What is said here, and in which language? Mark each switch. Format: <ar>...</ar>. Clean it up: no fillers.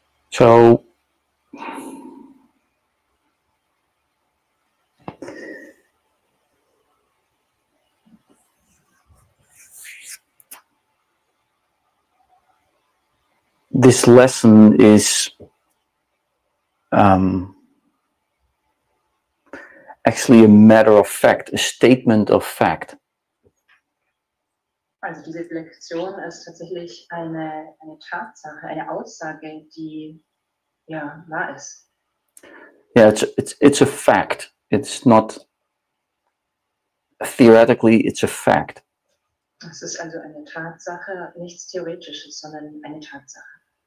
<en>So, this lesson is actually a matter of fact, a statement of fact.</en> <de>Also diese Lektion ist tatsächlich eine Tatsache, eine Aussage, die ja wahr ist.</de> <en>Yeah, it's a fact. It's not theoretically, it's a fact.</en> <de>Es ist also eine Tatsache, nichts Theoretisches, sondern eine Tatsache.</de>